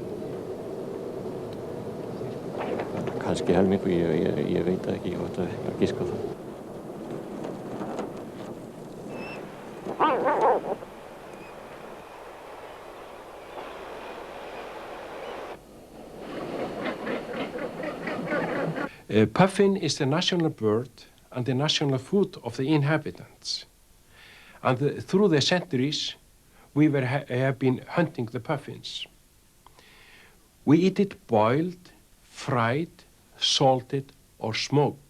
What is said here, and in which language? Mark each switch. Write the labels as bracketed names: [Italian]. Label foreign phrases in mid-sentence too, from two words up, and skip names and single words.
[Icelandic] Kannski helmingu, ég veit það ekki, ég veit að giska það. [English] Puffin is the national bird and the national food of the inhabitants. And through the centuries, we have been hunting the puffins. We eat it boiled, fried, salted, or smoked.